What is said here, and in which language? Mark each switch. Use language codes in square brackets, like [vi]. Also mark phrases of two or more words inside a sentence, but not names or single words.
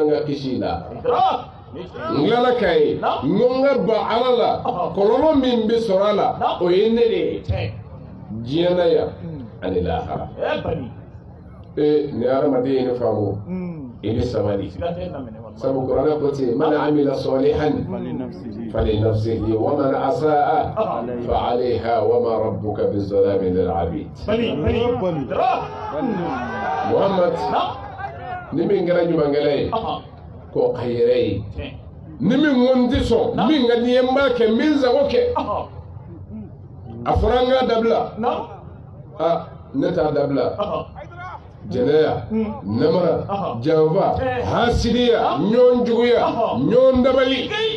[bm] n ka kisi la n tilala k'a ye n ko n ka ban ala la kɔlɔlɔ min bɛ sɔrɔ a la o ye ne de ye diɲɛ na yan ani lahara ni hadamaden ye ne faamu i bɛ sabali sabu kuranɛ ko ten [ar] من عمل صالحا فلنفسه ومن أساء فعليها وما ربك بظلام للعبيد [bm] Muhammad ni min kɛra ɲumankɛla ye ko a yɛrɛ ye ni min ko n tɛ sɔn min ka di n ye n b'a kɛ n bɛ n sago kɛ a fɔra n k'a dabila ne t'a dabila jɛnɛya namara janfa hasidiya ɲɔgɔn juguya ɲɔgɔn dabali